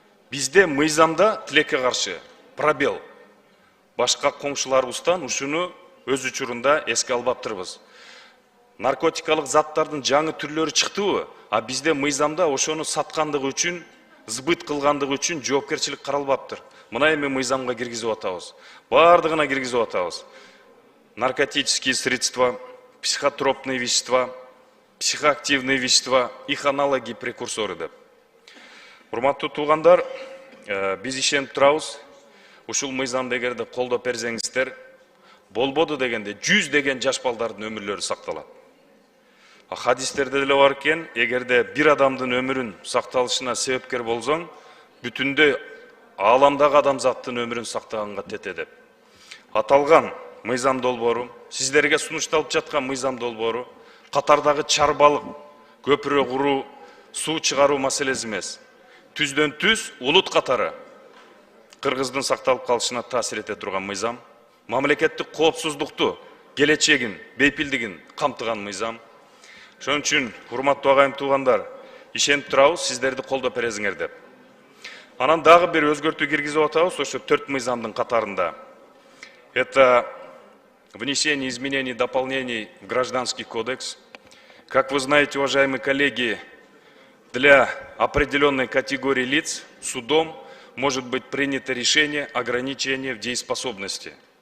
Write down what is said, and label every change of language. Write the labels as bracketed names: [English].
[Kyrgyz] Бизде мыйзамда тилекке каршы пробел. Башка коңшуларыбыздан ушуну өз учурунда эске албаптырбыз. Наркотикалык заттардын жаңы түрлөрү чыктыбы? А бизде мыйзамда ошону саткандыгы үчүн, збыт кылгандыгы үчүн жоопкерчилик каралбаптыр. Мына эми мыйзамга киргизип атабыз. Бардыгына киргизип атабыз. [Russian] Наркотические средства, психотропные вещества, психоактивные вещества, их аналоги, прекурсоры [Kyrgyz] деп. Урматтуу туугандар, биз ишенип турабыз. Ушул мыйзамды эгерде колдоп берсеңиздер, болбоду дегенде 100 деген жаш балдардын өмүрлөрү сакталат. Хадистерде деле бар экен, эгерде бир адамдын өмүрүн сакталышына себепкер болсоң, бүтүндөй ааламдагы адамзаттын өмүрүн сактаганга тете деп. Аталган мыйзам долбоору, сиздерге сунушталып жаткан мыйзам долбоору катардагы чарбалык, көпүрө куруу, суу чыгаруу маселеси эмес. Түздөн түз улут катары Кыргыздын сакталып калышына таасир эте турган мыйзам, мамлекеттик коопсуздукту, келечегин, бейпилдигин камтыган мыйзам. Ошон үчүн, урматтуу агайым туугандар, ишенип турабыз, сиздерди колдоп бересиңер деп. Анан дагы бир өзгөртүү киргизип атабыз, ошо 4 мыйзамдын катарында. [Russian] Это внесение изменений и дополнений в Гражданский кодекс. Как вы знаете, уважаемые коллеги, для определенной категории лиц судом может быть принято решение ограничения в дееспособности.